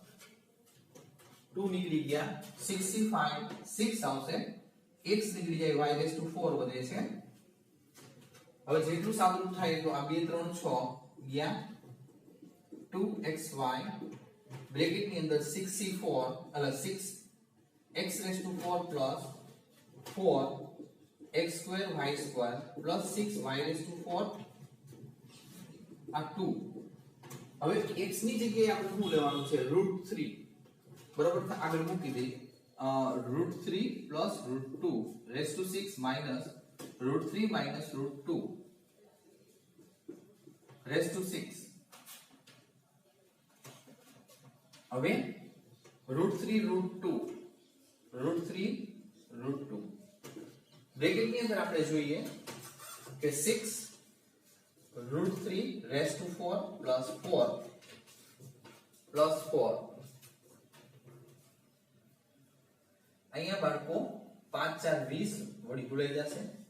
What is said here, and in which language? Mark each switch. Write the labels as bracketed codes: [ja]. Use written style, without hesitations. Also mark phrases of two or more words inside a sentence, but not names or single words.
[gu] 2 નીકળી ગયા 6c5 6 આવશે x નીકળી જાય [en] y raised to 4 [gu] વધે છે હવે જેટલું સાદુરૂપ થાય તો આ 2 3 6 ગયા 2xy બ્રેકેટ ની અંદર 6c4 એટલે 6 [en] x raised to 4 plus 4 x2 y2 plus 6 y raised to 4 [gu] આ 2 હવે x ની જગ્યાએ આપણે શું લેવાનું છે √3 બરાબર તો આગળ મૂકી દઈએ [en] √3 plus √2 raised to 6 minus √3 minus √2 raised to 6 [gu] હવે √3 √2 બ્રેકેટ ની અંદર આપણે જોઈએ કે 6 √3 [en] raise to 4 plus 4 [gu] અહીંયા બાળકો 5 4 20 વળી ભૂલાઈ જશે